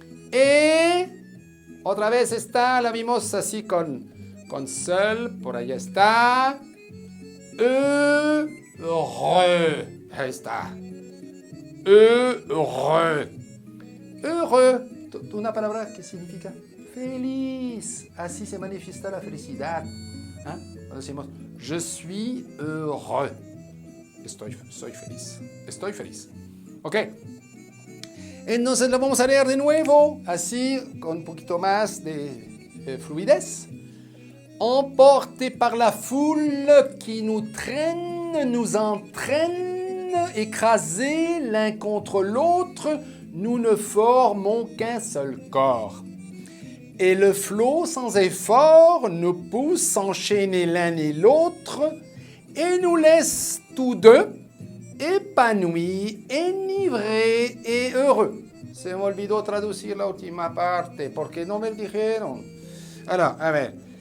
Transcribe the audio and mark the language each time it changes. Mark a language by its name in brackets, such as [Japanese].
[Spanish] E, otra vez está, la vimos así con sol, por allá está. Re, ahí está. [French] Heureux. Heureux. [Spanish] Una palabra que significa feliz. Así se manifiesta la felicidad. ¿Eh? Cuando decimos, [French] je suis heureux. [Spanish] Soy feliz. Estoy feliz. ¿Ok? Entonces lo vamos a leer de nuevo, así, con un poquito más de fluidez. [French] Emportés par la foule qui nous traîne, nous entraîne, écrasés l'un contre l'autre, nous ne formons qu'un seul corps. Et le flot sans effort nous pousse s'enchaîner l'un et l'autre et nous laisse tous deux épanouis, enivrés et heureux. [Spanish] Se me olvidó traducir la última parte porque no me dijeron. Alors, a ver.